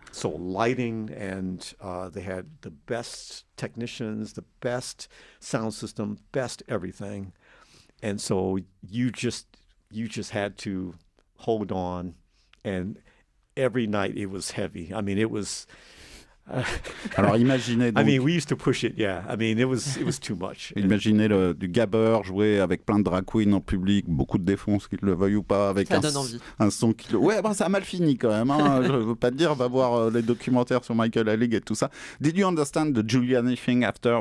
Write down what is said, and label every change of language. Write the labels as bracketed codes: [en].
[en] So lighting, and they had the best technicians, the best sound system, best everything, and so you just had to hold on, and every night it was heavy. I mean, it was. [fr] Alors imaginez donc, [en] I mean, we used to push it, I mean, it was too much. [fr] Imaginez du gabber jouer avec plein de drag queens en public, beaucoup de défonces, qu'ils le veuillent ou pas, avec un son qui le... Ouais, ça a mal fini quand même, hein. Je veux pas te dire, va voir les documentaires sur Funkadelic et tout ça. [en] Did you understand the Giuliani thing after?